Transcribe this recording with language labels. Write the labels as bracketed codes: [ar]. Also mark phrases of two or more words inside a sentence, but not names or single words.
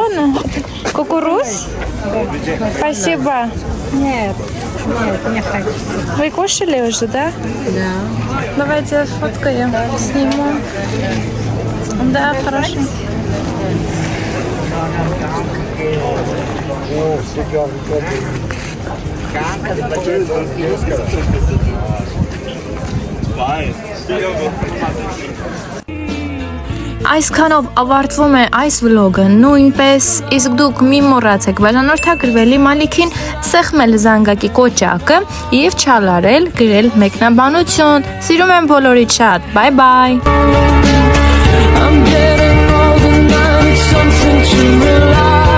[ru] Кукуруз? Спасибо. Нет, не хочу. Вы кушали уже, да? Да. Давайте сфоткаем, сниму. Да, хорошо. [hy] Այսքանով ավարտվում է այս վլոգը, նույնպես իսկ դուք մի մոռացեք բաժանորդագրվել Մալիքին, սեղմել զանգակի կոճակը եւ չալարել գրել մեկնաբանություն։ Սիրում եմ բոլորիդ շատ, [en] bye bye. I'm getting old and I need something to rely